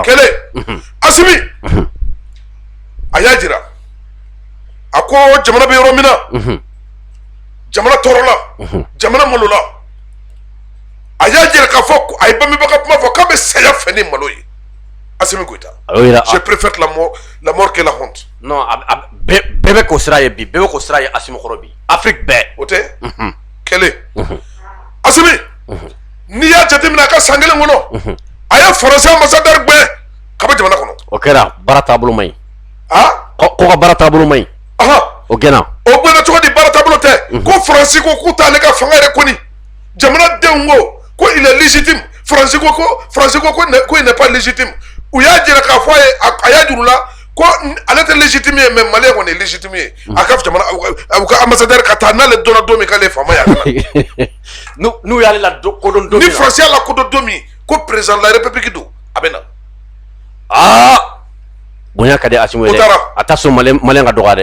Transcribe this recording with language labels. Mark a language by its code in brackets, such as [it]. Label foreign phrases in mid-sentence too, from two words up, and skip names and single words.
[bm] kɛlɛ Asimi a y'a jira a ko jamana bɛ yɔrɔ min na jamana tɔɔrɔla jamana malola a y'a jira k'a fɔ a ye bangebaga kuma fɔ k'a bɛ saya fɛ ni malo ye Asimi Goyita [fr] je préfère la mort que la honte [bm] non bɛɛ bɛ k'o sira ye bi bɛɛ bɛ k'o sira ye Asimi kɔrɔ bi Afrique bɛɛ o tɛ kɛlɛ Asimi n'i y'a jateminɛ a ka san kelen kɔnɔ a ye faransi ambassadeur gɛn ka bɔ jamana kɔnɔ o kɛra baara taabolo man ɲi ko ka baara taabolo man ɲi o gɛnna o gɛnna cogo di baara taabolo tɛ ko faransi ko k'u t'ale ka fanga yɛrɛ kɔni jamanadenw ko [fr] il est légitime [bm] faransi ko [fr] il n'est pas légitime [bm] u y'a jira k'a fɔ a y'a juru la ko ale tɛ légitime ye mais maliyɛn kɔni ye légitime ye a ka jamana u ka ambassadeur ka taa n'ale dɔnna don min k'ale ye faama ye n'u y'ale la kodɔn don min ni faransi y'a la kodɔn don min ko [fr] président de la république [bm] don a bɛ na bonya ka di Asimi ye a t'a sɔn maliyɛn ka dɔgɔya dɛ